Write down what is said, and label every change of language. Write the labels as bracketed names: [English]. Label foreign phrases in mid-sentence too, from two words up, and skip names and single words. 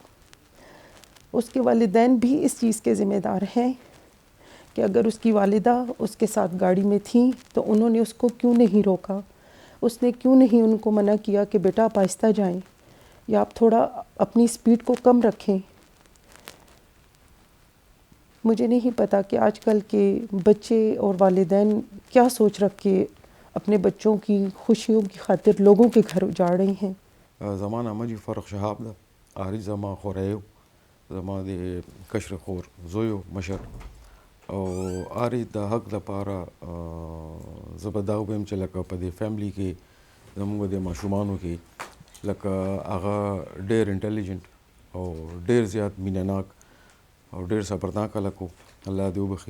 [Urdu] اس کے والدین بھی اس چیز کے ذمہ دار ہیں کہ اگر اس کی والدہ اس کے ساتھ گاڑی میں تھیں تو انہوں نے اس کو کیوں نہیں روکا، اس نے کیوں نہیں ان کو منع کیا کہ بیٹا آپ آہستہ جائیں یا آپ تھوڑا اپنی سپیڈ کو کم رکھیں. مجھے نہیں پتا کہ آج کل کے بچے اور والدین کیا سوچ رکھ کے اپنے بچوں کی خوشیوں کی خاطر لوگوں کے گھر اجاڑ رہے ہیں. [Pashto] زما نامه جی فرخ شهاب ده. آري زما خوریو، زما د کشر خور زویو مشر، او آري د حق لپاره زه به دا ووایم چې لکه په دې فیملی کې زموږ د ماشومانو کې لکه هغه ډېر انټیلیجنټ او ډېر زیات مینهناک او ډېر صبرناک هلک و، الله دې وبخي.